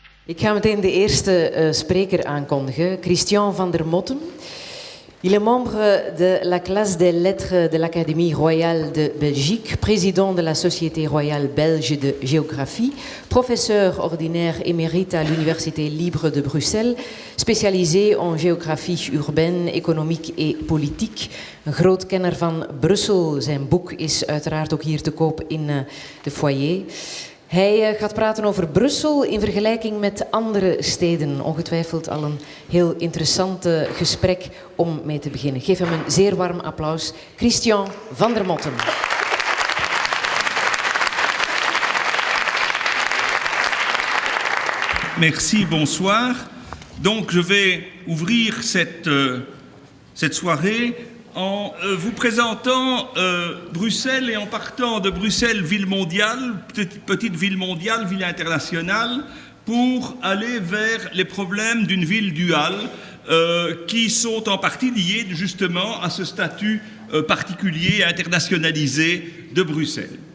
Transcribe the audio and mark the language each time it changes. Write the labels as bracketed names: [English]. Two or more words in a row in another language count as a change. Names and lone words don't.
[Dutch] Ik ga meteen de eerste spreker aankondigen, Christian van der Motten. [French] Il est membre de la classe des lettres de l'Académie royale de Belgique, président de la Société royale belge de géographie, professeur ordinaire émérite à l'Université libre de Bruxelles, spécialisé en géographie urbaine, économique et politique. [Dutch] Een groot kenner van Brussel. Zijn boek is uiteraard ook hier te koop in de foyer. Hij gaat praten over Brussel in vergelijking met andere steden. Ongetwijfeld al een heel interessant gesprek om mee te beginnen. Geef hem een zeer warm applaus. Christian van der Motten. [French] Merci, bonsoir. Donc je vais ouvrir cette soirée en vous présentant Bruxelles et en partant de Bruxelles, ville mondiale, petite ville mondiale, ville internationale, pour aller vers les problèmes d'une ville duale qui sont en partie liés justement à ce statut particulier, internationalisé de Bruxelles.